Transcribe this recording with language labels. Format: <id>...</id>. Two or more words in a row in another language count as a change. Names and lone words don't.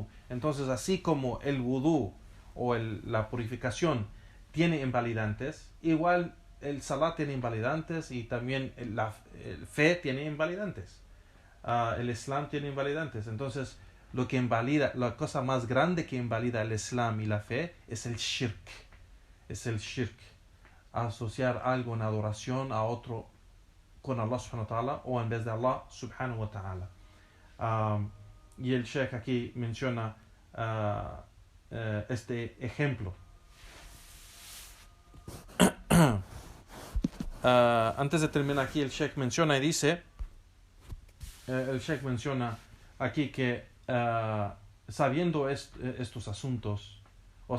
<es>Entonces, así como el wudú o la purificación tiene invalidantes, igual el salat tiene invalidantes, y también el fe tiene invalidantes, el Islam tiene invalidantes. Entonces, lo que invalida, la cosa más grande que invalida el Islam y la fe es el shirk. Es el shirk, asociar algo en adoración a otro con Allah</es> <ar>سبحانه وتعالى,</ar> <es>o en vez de Allah</es> <ar>سبحانه وتعالى.</ar> <es>y el Sheikh aquí menciona este ejemplo. Antes de terminar aquí, el Sheikh menciona y dice, el Sheikh menciona aquí que sabiendo estos asuntos, o</es>